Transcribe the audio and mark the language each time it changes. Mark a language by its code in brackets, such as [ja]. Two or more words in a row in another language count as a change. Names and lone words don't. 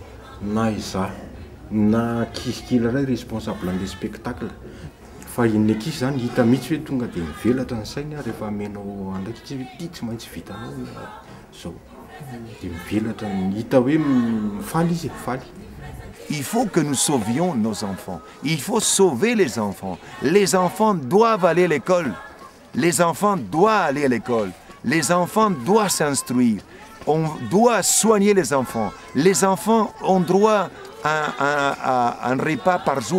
[mg] Na izaho na ankizy kely iray responsable an'ilay spectacle. Fa ny ankizy zany hita mihitsy hoe tonga dia mivelatra ny sainy rehefa amenao andraiky izy hoe ty tsy maintsy vitanao zao. Dia mivelatra hita hoe mifaly izy, mifaly. [fr] Il faut que nous sauvions nos enfants. Il faut sauver les enfants. Les enfants doivent aller à l'école. Les enfants doivent aller à l'école. Les enfants doivent s'instruire. On doit soigner les enfants. Les enfants ont droit à un repas par jour.